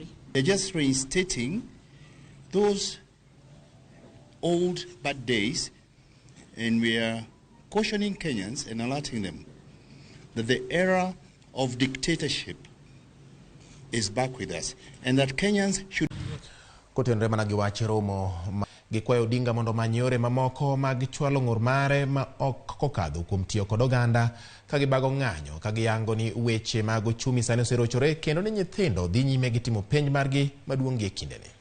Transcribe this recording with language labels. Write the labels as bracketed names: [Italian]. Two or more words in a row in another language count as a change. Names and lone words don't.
[English] They're just reinstating those old bad days, and we are cautioning Kenyans and alerting them that the era of dictatorship is back with us, and that Kenyans should... [Luo (Kenya and Tanzania)] Kotenre mana giwache romo gikwayo Odinga mondo manyore mamoko mag chwalo ng'ur mare ma ok kokadho kuom tiyo kod oganda ka gibago ng'anyo ka giyango ni weche mag ochumi sani oserochore kendo ni nyithindo dhi nyime gi timo penj margi maduong' e kindeni.